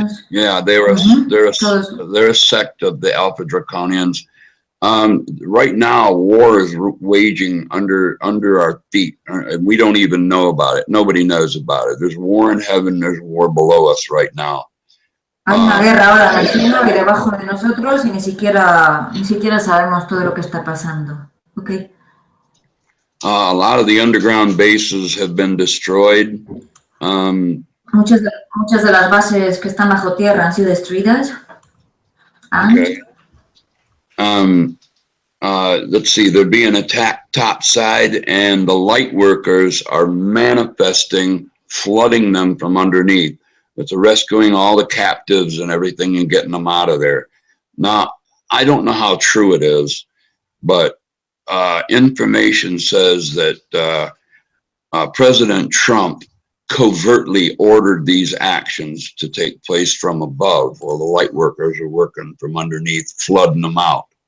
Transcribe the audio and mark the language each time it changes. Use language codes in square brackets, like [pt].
[en] Yeah, they're a sect of the Alpha Draconians. Right now, war is waging under our feet, and we don't even know about it. Nobody knows about it. There's war in heaven. There's war below us right now. [es] Hay una guerra ahora en el cielo y debajo de nosotros y ni siquiera sabemos todo lo que está pasando. [en] Okay. A lot of the underground bases have been destroyed. [es] Muchas de las bases que están bajo tierra han sido destruidas. [en] Okay. Let's see, they're being attacked topside, and the light workers are manifesting, flooding them from underneath. It's rescuing all the captives and everything and getting them out of there. Now, I don't know how true it is, but information says that President Trump covertly ordered these actions to take place from above, while the light workers are working from underneath, flooding them out.